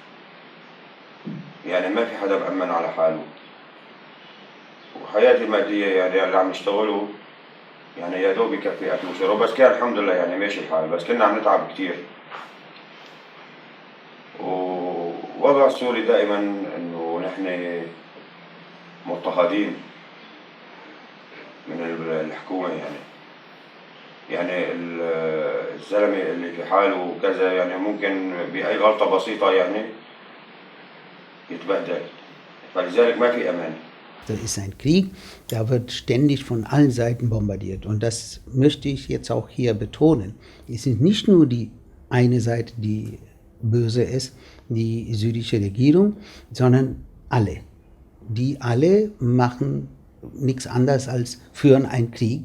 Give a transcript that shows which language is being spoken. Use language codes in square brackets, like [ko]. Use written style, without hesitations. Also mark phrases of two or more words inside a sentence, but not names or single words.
[ar] يعني ما في حدا مأمن على حاله وحياتي المادية يعني اللي عم نشتغله يعني يا دوب يكفي أكل وشرب بس كان الحمد لله يعني ماشي الحال بس كنا عم نتعب كثير ووضع السوري دائما انه نحن مضطهدين من الحكومة يعني الزلمة اللي في حاله وكذا يعني ممكن بأي غلطة بسيطة يعني يتبهدل فلذلك ما في أمان. [de] Das ist ein Krieg, da wird ständig von allen Seiten bombardiert und das möchte ich jetzt auch hier betonen. Es ist nicht nur die eine Seite, die böse ist, die syrische Regierung, sondern alle. Die alle machen nichts anderes als führen einen Krieg.